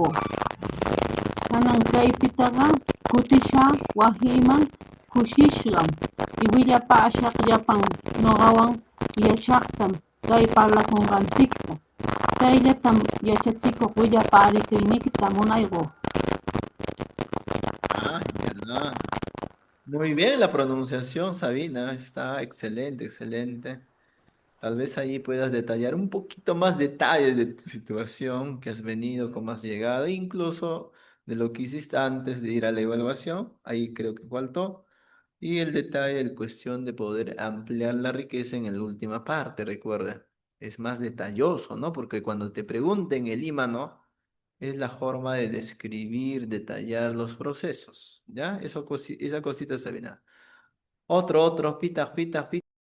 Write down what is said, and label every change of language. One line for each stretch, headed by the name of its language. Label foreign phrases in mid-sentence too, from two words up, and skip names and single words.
Quechua: Kanan kaypitaqa kutisha wasiman kushishqam willapashaq llapan ñuqawan yachaqtam kay parlakunqanchikta. Chayllatam yachachikuq willaparikuyniykita munayquu.
Spanish: Ah, ya. Muy bien la pronunciación, Sabina. Está excelente, excelente. Tal vez ahí puedas detallar un poquito más detalles de tu situación, que has venido, cómo has llegado, incluso de lo que hiciste antes de ir a la evaluación. Ahí creo que faltó. Y el detalle, el cuestión de poder ampliar la riqueza en la última parte, recuerda. Es más detalloso, ¿no? Porque cuando te pregunten el ímano, es la forma de describir, detallar los procesos, ¿ya? Esa cosita se viene. Otro,
Quechua: pita, pita, pita.